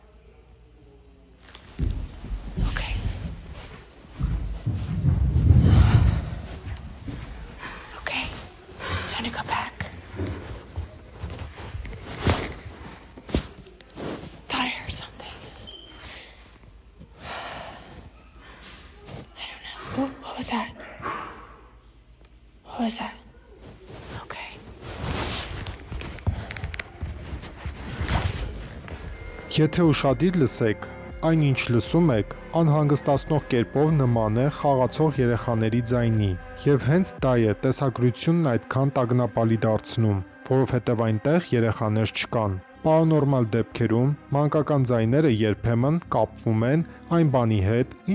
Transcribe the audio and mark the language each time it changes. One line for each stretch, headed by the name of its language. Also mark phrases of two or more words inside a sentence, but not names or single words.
English: Okay. Okay, it's time to go back. Thought I heard something. What was that? What was that? Okay.
Armenian: Եթե ուշադիր լսեք, այն ինչ լսում եք, անհանգստացնող կերպով նման է խաղացող երեխաների ձայնի, և հենց դա է տեսագրությունն այդքան տագնապալի դարձնում, որովհետև այնտեղ երեխաներ չկան։ Պարանորմալ դեպքերում մանկական ձայները երբեմն կապվում են այն բանի հետ, ինչ